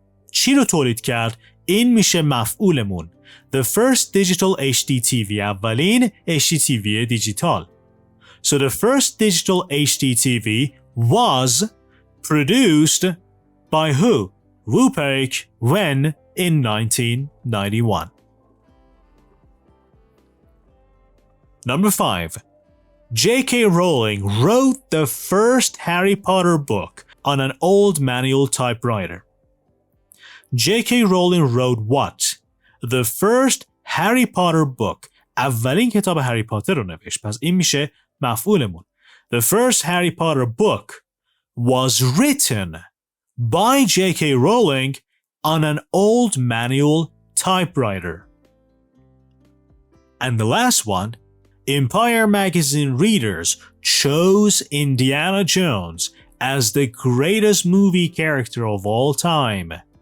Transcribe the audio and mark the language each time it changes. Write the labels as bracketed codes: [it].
[fa] چی رو تولید کرد؟ این میشه مفعولمون. [en] The first digital HD TV. [fa] اولین HD TV دیجیتال. [en] So the first digital HD TV was produced by who? Wu Peik. When? In 1991. Number 5. J.K. Rowling wrote the first Harry Potter book on an old manual typewriter. J.K. Rowling wrote what? The first Harry Potter book. [fa] اولین کتاب هری پاتر رو نوشت. پس این میشه مفعولمون. [en] The first Harry Potter book was written by J.K. Rowling on an old manual typewriter. And the last one, Empire magazine readers chose Indiana Jones as the greatest movie character of all time.